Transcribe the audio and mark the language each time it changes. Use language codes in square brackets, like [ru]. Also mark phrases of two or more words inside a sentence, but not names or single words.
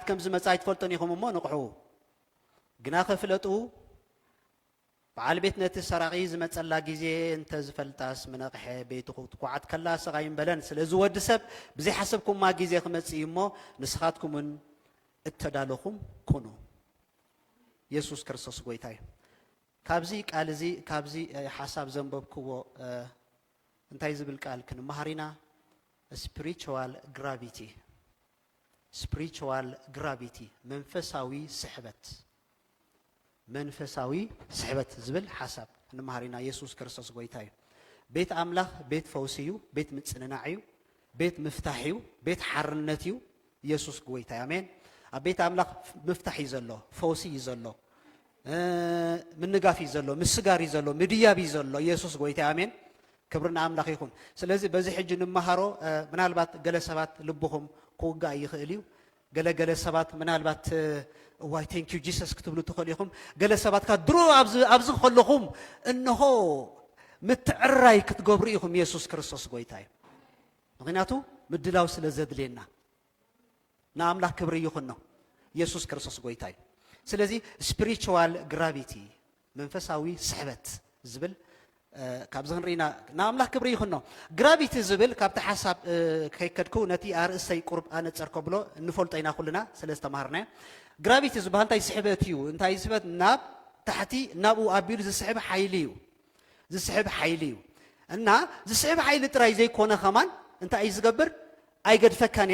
[ti] ከም ዝመጽእ ኣይትፈልጡን ኢኹም እሞ ንቑሑ ግና ከፍለጡ በዓል ቤት ነቲ ሰራቂ ዝመጸላ ግዜ እንተ ዝፈልጣስ ምነቕሐ ቤቱ ክትኳዓት ከላ ሰቃይን በለን ስለዚ ወዲ ሰብ ብዘይ ሓሰብኩምማ ግዜ ክመጽእ እሞ ንስኻትኩምን እተዳለኹም ኩኑ ኢየሱስ ክርስቶስ ጎይታ እዩ ካብዚ ቃል እዚ ካብዚ ሓሳብ ዘንበብክዎ እንታይ ዝብል ቃል ክንመሃሪና [en] spiritual gravity [ti] መንፈሳዊ ስሕበት ዝብል ሓሳብ እንመሃሪና ኢየሱስ ክርስቶስ ጎይታ እዩ ቤት አምላኽ ቤት ፈውሲ እዩ ቤት ምጽንናዕ እዩ ቤት ምፍታሕ እዩ ቤት ሓርነት እዩ ኢየሱስ ጎይታ አሜን ኣብ ቤት አምላኽ ምፍታሕ እዩ ዘሎ ፈውሲ እዩ ዘሎ ምንጋፍ እዩ ዘሎ ምስጋር እዩ ዘሎ ምድያብ እዩ ዘሎ ኢየሱስ ጎይታ አሜን ክብርና አምላኽ ይኹን ስለዚ በዚ ሕጂ ንመሃሮ ምናልባት ገለ ሰባት ልብኹም ክውጋእ ይኽእል እዩ ገለ ሰባት ምናልባት [en] why thank you Jesus [ti] ክትብሉ ትኽእሉ ኢኹም ገለ ሰባትካ ድሮ ኣብዚ ከለኹም እንሆ ምትዕራይ ክትገብሩ ኢኹም ኢየሱስ ክርስቶስ ጎይታ እዩ ምክንያቱ ምድላው ስለ ዘድልየና ንኣምላኽ ክብሪ ይኹን ነው ኢየሱስ ክርስቶስ ጎይታ እዩ ስለዚህ [en] spiritual gravity [ti] መንፈሳዊ ስሕበት ዝብል ካብዚ ክንሪና ንኣምላኽ ክብሪ ይኹን ነው ግራቪቲ ዝብል ካብቲ ሓሳብ ከይከድኩ ነቲ ኣርእሰይ ቁርብ ኣነፀርኮ ብሎ እንፈልጦ ኢና ኩልና ስለ ዝተማሃርናዮ ግራቪቲ ዝበሃል እንታይ ስሕበት እዩ እንታይ ስሕበት ናብ ታሕቲ ናብኡ ኣቢሉ ዝስሕብ ሓይሊ እዩ ዝስሕብ ሓይሊ እዩ እና ዝስሕብ ሓይሊ ጥራይ ዘይኮነ ኸማን እንታይ እዩ ዝገብር ኣይገድፈካን